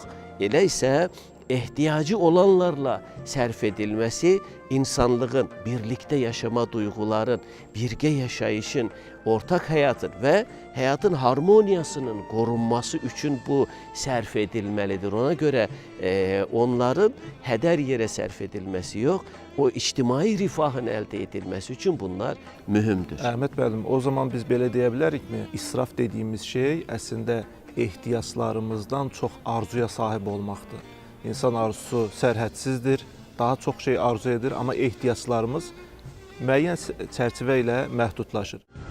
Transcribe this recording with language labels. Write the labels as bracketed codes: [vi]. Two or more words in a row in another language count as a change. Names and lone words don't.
[tr] Elə isə ihtiyacı olanlarla sərf edilmesi insanlığın birlikte yaşama duyguların, birge yaşayışın, ortak hayatın ve hayatın harmoniyasının korunması için bu sərf edilmelidir. Ona göre onların heder yere sərf edilmesi yok. O içtimai rifahın elde edilmesi için bunlar mühümdür. [az] Əhməd müəllim, o zaman biz belə deyə bilərikmi? İsraf dediyimiz şey əslində ehtiyaclarımızdan çox arzuya sahib olmaqdır. İnsan arzusu sərhədsizdir, daha çox şey arzu edir, amma ehtiyaclarımız müəyyən çərçivə ilə məhdudlaşır.